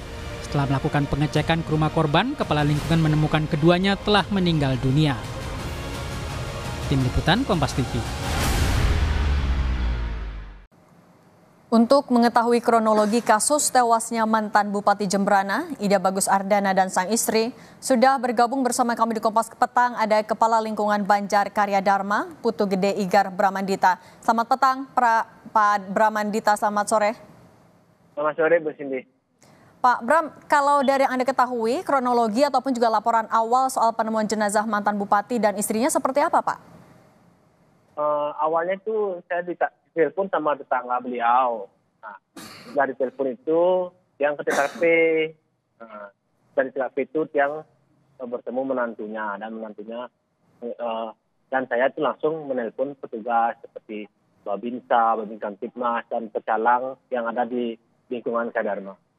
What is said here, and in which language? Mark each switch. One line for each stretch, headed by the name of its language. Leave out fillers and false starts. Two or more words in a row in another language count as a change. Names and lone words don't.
Indonesian: Setelah melakukan pengecekan ke rumah korban, Kepala Lingkungan menemukan keduanya telah meninggal dunia. Tim Liputan Kompas TV. Untuk mengetahui kronologi kasus tewasnya mantan Bupati Jembrana, Ida Bagus Ardana dan sang istri, sudah bergabung bersama kami di Kompas Petang ada Kepala Lingkungan Banjar Karya Dharma, Putu Gede Igar Bramandita. Selamat petang, Pak Bramandita, selamat sore. Selamat sore, Bu Cindy. Pak Bram, kalau dari yang Anda ketahui, kronologi ataupun juga laporan awal soal penemuan jenazah mantan Bupati dan istrinya seperti apa, Pak? Awalnya itu saya ditelepon sama tetangga beliau. Nah, dari telepon itu yang ke TKP, dari TKP itu yang bertemu menantunya dan saya itu langsung menelpon petugas seperti Babinsa, Babin Kamtipmas dan pecalang yang ada di lingkungan Kadarma.